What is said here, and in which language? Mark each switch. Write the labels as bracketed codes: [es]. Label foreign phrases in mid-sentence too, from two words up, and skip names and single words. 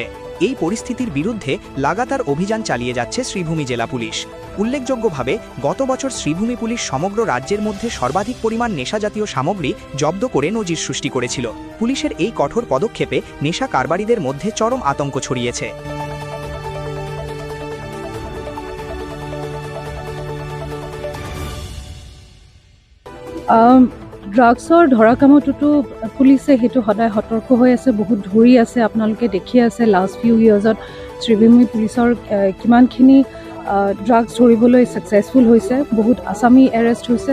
[bn] এই পরিস্থিতির বিরুদ্ধে লাগাতার অভিযান চালিয়ে যাচ্ছে শ্রীভূমি জেলা পুলিশ। উল্লেখযোগ্যভাবে গত বছর শ্রীভূমি পুলিশ সমগ্র রাজ্যের মধ্যে সর্বাধিক পরিমাণ নেশাজাতীয় সামগ্রী জব্দ করে নজির সৃষ্টি করেছিল। পুলিশের এই কঠোর পদক্ষেপে নেশা কারবারিদের মধ্যে চরম আতঙ্ক ছড়িয়েছে। [as] ড্ৰাগছৰ ধৰা কামতো পুলিচে সেইটো সদায় সতৰ্ক হৈ আছে, বহুত ধৰি আছে। আপোনালোকে দেখি আছে [en] last few years [as] শ্ৰীভূমি পুলিচৰ কিমানখিনি ড্ৰাগছ ধৰিবলৈ ছাকচেছফুল হৈছে, বহুত আছামী এৰেষ্ট হৈছে।